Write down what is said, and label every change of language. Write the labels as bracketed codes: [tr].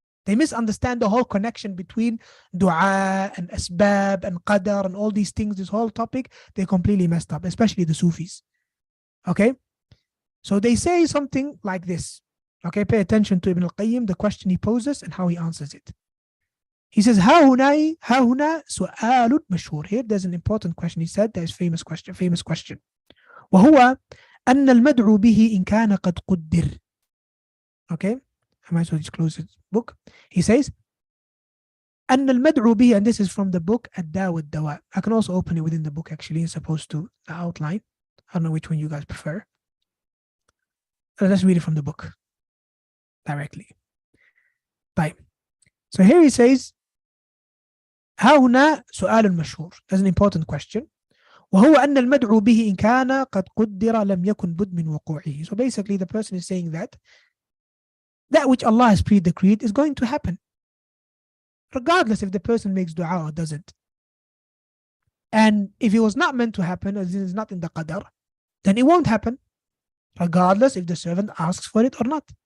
[en] They misunderstand the whole connection between dua and asbab and qadr and all these things, this whole topic. They completely messed up, especially the Sufis. Okay? So they say something like this. Okay, pay attention to Ibn al-Qayyim, the question he poses and how he answers it. [ar] He says, ها هنا سؤال مشهور. [en] Here there's an important question. He said there's famous question. [ar] وهو أن المدعو به إن كان قد قدر. [en] Okay, I might as well just close his book. He says, [ar] أن المدعو به, [en] and this is from the book الداء والدواء. I can also open it within the book actually as opposed to the outline. I don't know which one you guys prefer. Let's read it from the book directly. طيب. So here he says, [ar] ها هنا سؤال مشهور. [en] That's an important question. [ar] وهو أن المدعو به إن كان قد قدر لم يكن بد من وقوعه. [en] So basically the person is saying that which Allah has pre-decreed is going to happen, regardless if the person makes dua or doesn't. And if it was not meant to happen, as it is not in the qadar, then it won't happen, regardless if the servant asks for it or not.